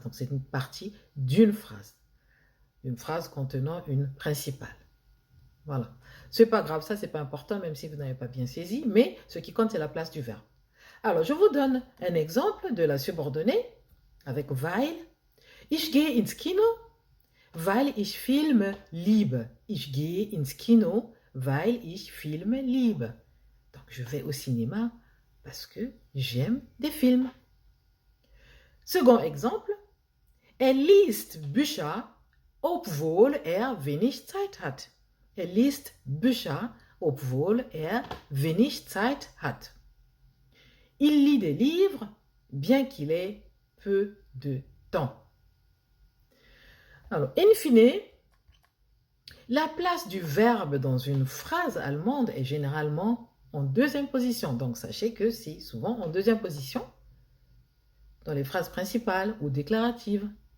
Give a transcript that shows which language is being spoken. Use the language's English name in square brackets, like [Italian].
[French] Donc, c'est une partie d'une phrase. Une phrase contenant une principale. Voilà. C'est pas grave, ça c'est pas important, même si vous n'avez pas bien saisi, mais ce qui compte c'est la place du verbe. Alors, je vous donne un exemple de la subordonnée avec weil. [German] Ich gehe ins Kino, weil ich Filme liebe. Ich gehe ins Kino, weil ich Filme liebe. [French] Donc, je vais au cinéma parce que j'aime des films. Second exemple, [German] liest Bücher, obwohl wenig Zeit hat. Liest Bücher, obwohl wenig Zeit hat. [French] Il lit des livres, bien qu'il ait peu de temps. Alors, in fine, la place du verbe dans une phrase allemande est généralement en deuxième position. Donc, sachez que c'est souvent en deuxième position dans les phrases principales ou déclaratives.